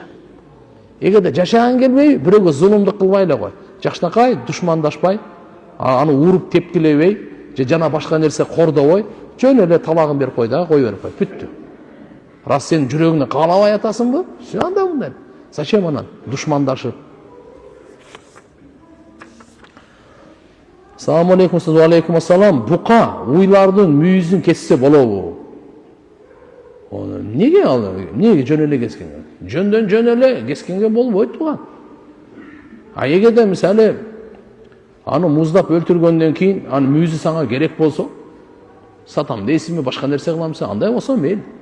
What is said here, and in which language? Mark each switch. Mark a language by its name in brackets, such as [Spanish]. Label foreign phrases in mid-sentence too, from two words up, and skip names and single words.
[Kyrgyz] Эгерде жашагың келбей, бирөөгө зулумдук кылбай эле кой. Жакшынакай душмандашпай, аны уруп тепкилебей, же жана башка нерсе кордобой, жөн эле талагын берип кой дагы, кой берип кой. Бүттү. Раз сен жүрөгүңдө каалабай атасыңбы? Анда мындай. Зачем анан душмандашып? [Arabic] سلام عليكم، وعليكم السلام. [Kyrgyz] Бука уйлардын мүйүзүн кессе болобу? Неге жөн эле кескенге? Жөндөн жөн эле кескенге болбойт туган. Эгерде мисалы аны муздап өлтүргөндөн кийин анын мүйүзү сага керек болсо, сатам дейсизби, башка нерсе кылам десе, андай болсо мейли.